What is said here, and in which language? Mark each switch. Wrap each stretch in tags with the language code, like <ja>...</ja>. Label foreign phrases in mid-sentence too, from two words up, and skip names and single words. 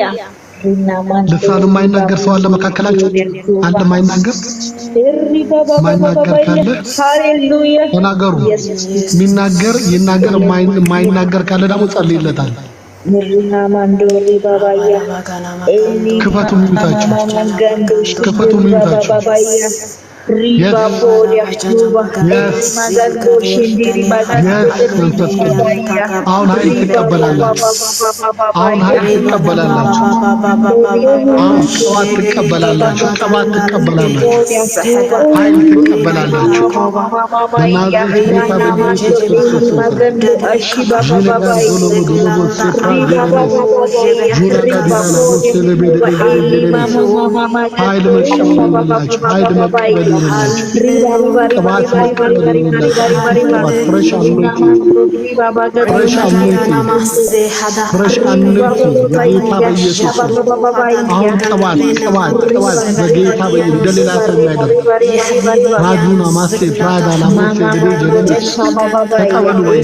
<am>ልሳን የማይናገር ሰው አለ መካከላችሁ አንድ የማይናገር ካለ ሃሌሉያ ተናገሩ የሚናገር ይናገር የማይናገር ካለ ደግሞ ጸልይለታል ምሪና ማንዶሪ ባባያ ክፈቱ ሚታችሁ ክፈቱ ሚታችሁ Riba bodia ruba magando shindiri bagando መንፈስ ቅዱስ አሁን ኃይል riba ትቀበላላችሁ አሁን ኃይል ትቀበላላችሁ አሁን ቅባት ትቀበላላችሁ ቅባት ትቀበላላችሁ ኃይል ትቀበላላችሁ በናዝሬት ጌታ በኢየሱስ ክርስቶስ magando ashiba baba ኃይል መቀበላላችሁ ኃይል መቀበላላችሁ ቅባት መቀበላላችሁ</am> <en>fresh anointing</en> <am>በጌታ በኢየሱስ አሁን ቅባት በጌታ በኢየሱስ እንደሌላ ሰው የሚያደርግ ራጁና ማስቴ ፕራዳና ማስቴ በኢየሱስ ተቀበሉ</am>